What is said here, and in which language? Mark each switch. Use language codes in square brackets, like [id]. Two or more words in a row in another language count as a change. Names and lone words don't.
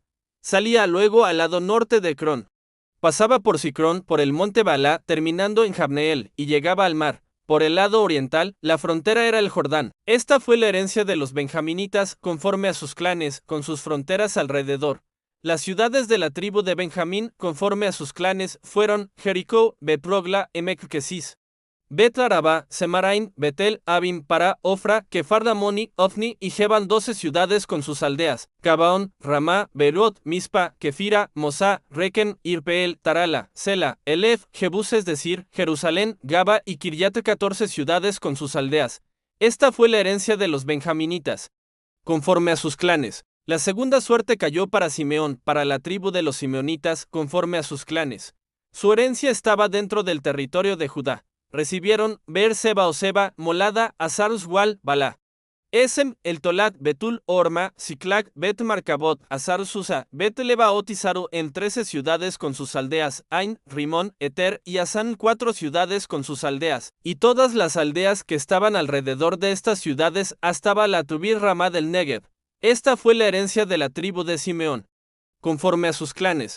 [es] Salía luego al lado norte de Cron. Pasaba por Sicrón, por el monte Balá, terminando en Jabneel, y llegaba al mar. Por el lado oriental, la frontera era el Jordán. Esta fue la herencia de los benjaminitas, conforme a sus clanes, con sus fronteras alrededor. Las ciudades de la tribu de Benjamín, conforme a sus clanes, fueron Jericó, Bet-Rogla, Emek-Kesis, Bet-Araba, Semaraim, Betel, Abim, Para, Ofra, Kefar-Damoni, Ofni y Jeban, 12 ciudades con sus aldeas: Gabaón, Ramá, Berot, Mispa, Kefira, Mosá, Requen, Irpeel, Tarala, Sela, Elef, Jebús, es decir, Jerusalén, Gaba y Kiryat, 14 ciudades con sus aldeas. Esta fue la herencia de los benjaminitas, conforme a sus clanes. La segunda suerte cayó para Simeón, para la tribu de los simeonitas, conforme a sus clanes. Su herencia estaba dentro del territorio de Judá. Recibieron Beer-Seba o Seba, Molada, Azar-Uswal, Balá, Esem, El Tolat, Betul, Orma, Siclac, Bet-Marcabot, Azar-Susa, Bet-Lebaot y Saru, en 13 ciudades con sus aldeas: Ain, Rimón, Eter y Asán, 4 ciudades con sus aldeas, y todas las aldeas que estaban alrededor de estas ciudades hasta Balatubir Ramá del Negev. Esta fue la herencia de la tribu de Simeón, conforme a sus clanes.